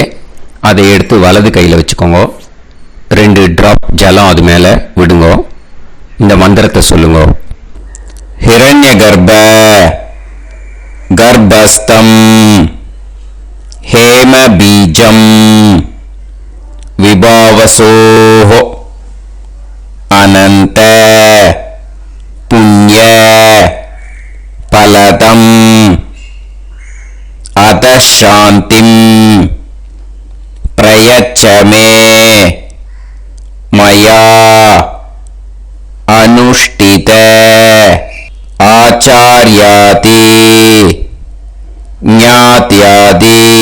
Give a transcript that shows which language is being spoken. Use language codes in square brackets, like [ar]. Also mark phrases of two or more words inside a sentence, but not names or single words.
[ta] அதை எடுத்து வலது கையில் வச்சுக்கோங்க. 2 ட்ராப் ஜலம் அது மேலே விடுங்கோ. இந்த மந்திரத்தை சொல்லுங்க. [sa] हिरण्य गर्भ गर्भस्थं हेम बीजं विभाव वसोः अनन्त पुण्य फलदम् अतः शान्तिं प्रयच्छ मे मया अनुष्ठित आचार्यादि ज्ञात्यादि